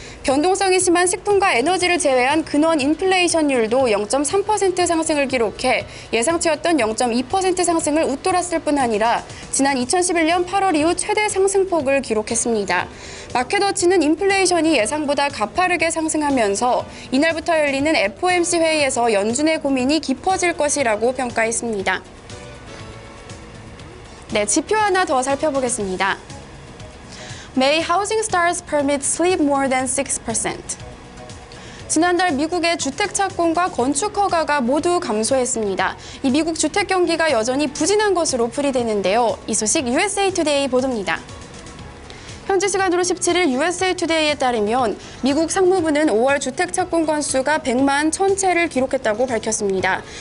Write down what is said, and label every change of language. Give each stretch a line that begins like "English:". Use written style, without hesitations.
Korean: 변동성이 심한 식품과 에너지를 제외한 근원 인플레이션율도 0.3% 상승을 기록해 예상치였던 0.2% 상승을 웃돌았을 뿐 아니라 지난 2011년 8월 이후 최대 상승폭을 기록했습니다. 마켓워치는 인플레이션이 예상보다 가파르게 상승하면서 이날부터 열리는 FOMC 회의에서 연준의 고민이 깊어질 것이라고 평가했습니다. 네, 지표 하나 더 살펴보겠습니다.
English: May housing starts permit sleep more than 6%.
Korean: 지난달 미국의 주택 착공과 건축 허가가 모두 감소했습니다. 이 미국 주택 경기가 여전히 부진한 것으로 풀이되는데요. 이 소식 USA Today 보도입니다. 현지 시간으로 17일 USA Today에 따르면 미국 상무부는 5월 주택 착공 건수가 100만 1000채를 기록했다고 밝혔습니다.